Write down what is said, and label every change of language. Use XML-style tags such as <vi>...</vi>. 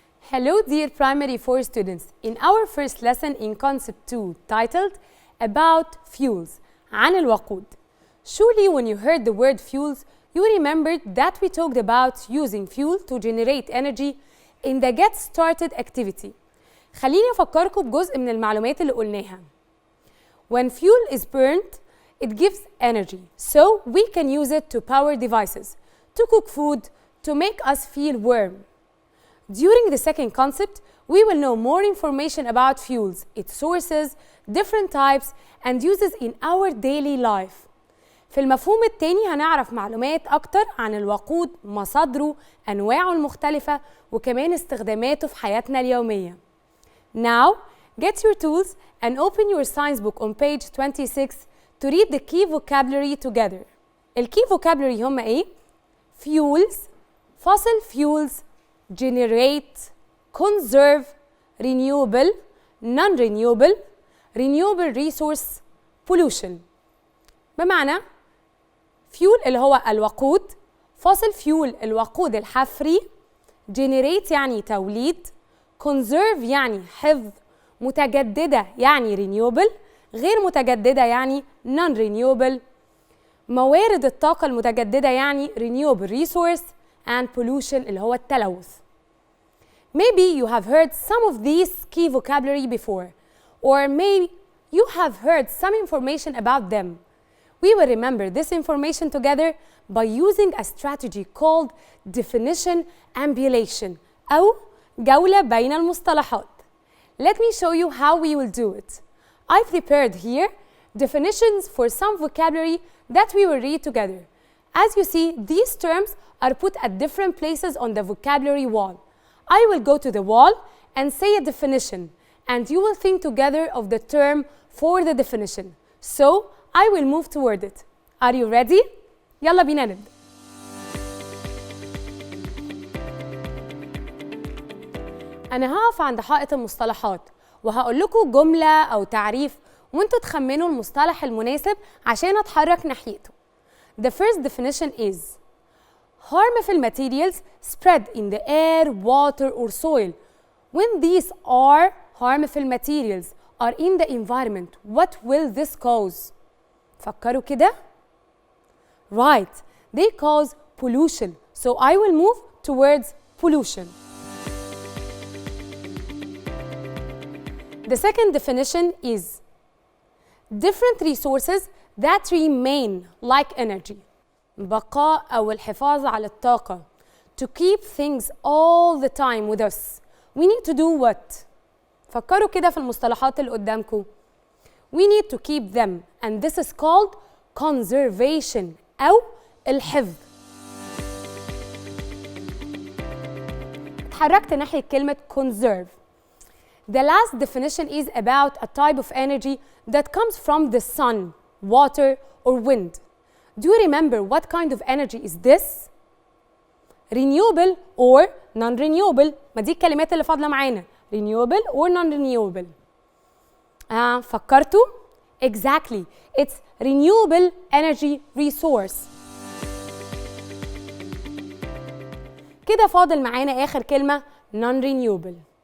<en>Hello dear primary 4 students. In our first lesson in concept 2 titled about fuels</en> <ar>عن الوقود.</ar> <en>Surely when you heard the word fuels, you remembered that we talked about using fuel to generate energy in the get started activity.</en> <ar>خليني أفكركم بجزء من المعلومات اللي قلناها.</ar> <en>When fuel is burned, it gives energy, so we can use it to power devices, to cook food, to make us feel warm. During the second concept, we will know more information about fuels, its sources, different types, and uses in our daily life.</en> <ar>في المفهوم التاني هنعرف معلومات أكتر عن الوقود، مصادره، أنواعه المختلفة، وكمان استخداماته في حياتنا اليومية.</ar> <en>Now, get your tools and open your science book on page 26 to read the key vocabulary together. ال key vocabulary</en> <ar>هم إيه؟</ar> <en>Fuels, fossil fuels, generate, conserve, renewable, non-renewable, renewable resource, pollution.</en> <ar>بمعنى fuel اللي هو الوقود، fossil fuel الوقود الحفري، generate يعني توليد، conserve يعني حفظ، متجددة يعني renewable، غير متجددة يعني non-renewable، موارد الطاقة المتجددة يعني</ar> <en>renewable resource and pollution</en> <ar>اللي هو التلوث.</ar> <en>Maybe you have heard some of these key vocabulary before, or maybe you have heard some information about them. We will remember this information together by using a strategy called definition ambulation</en> <ar>أو جولة بين المصطلحات.</ar> <en>Let me show you how we will do it. I prepared here definitions for some vocabulary that we will read together. As you see, these terms are put at different places on the vocabulary wall. I will go to the wall and say a definition, and you will think together of the term for the definition. So, I will move toward it. Are you ready?</en> <ar>يلا بينا نبدأ. أنا هقف عند حائط المصطلحات وهقول لكم جملة أو تعريف وأنتوا تخمنوا المصطلح المناسب عشان أتحرك ناحيته.</ar> <en>The first definition is harmful materials spread in the air, water, or soil. When these are harmful materials are in the environment, what will this cause?</en> <ar>فكروا كده.</ar> <en>Right, they cause pollution. So I will move towards pollution. The second definition is different resources that remain like energy.</en> <ar>بقاء أو الحفاظ على الطاقة.</ar> <en>To keep things all the time with us. We need to do what?</en> <ar>فكروا كده في المصطلحات اللي قدامكم.</ar> <en>We need to keep them, and this is called conservation</en> <ar>أو الحفظ. اتحركت ناحية كلمة conserve.</ar> <en>The last definition is about a type of energy that comes from the sun, water, or wind. Do you remember what kind of energy is this? Renewable or non-renewable.</en> <ar>ما دي الكلمات اللي فاضلة معانا.</ar> <en>Renewable or non-renewable.</en> <ar>فكرتوا؟</ar> <en>Exactly. It's renewable energy resource.</en> <ar>كده فاضل معانا آخر كلمة non-renewable.</ar>